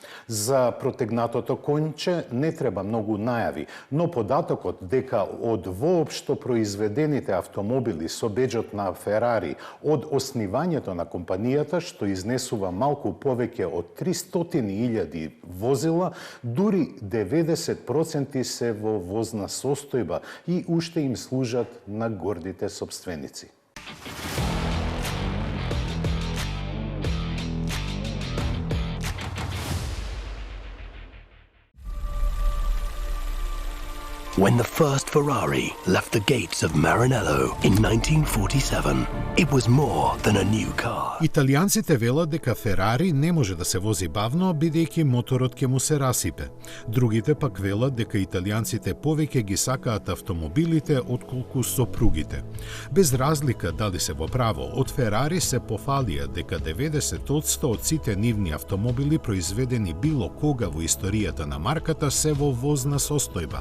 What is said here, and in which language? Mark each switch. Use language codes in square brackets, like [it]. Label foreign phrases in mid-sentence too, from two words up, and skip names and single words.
[mk] За протегнатото конче не треба многу најави, но податокот дека од воопшто произведените автомобили со беџот на Ферари од основањето на компанијата, што изнесува малку повеќе од 300.000 возила, дури 90% се во возна состојба и уште им служат на гордите сопственици. [en] When the first Ferrari left the gates of Maranello in 1947, it was more than a new car. [mk] Италијанците велат дека Ферари не може да се вози бавно, бидејќи моторот ќе му се расипе. Другите пак велат дека италијанците повеќе ги сакаат автомобилите отколку сопругите. Без разлика дали се во право, од Ферари се пофалија дека 90% од сите нивни автомобили произведени било кога во историјата на марката се во возна состојба.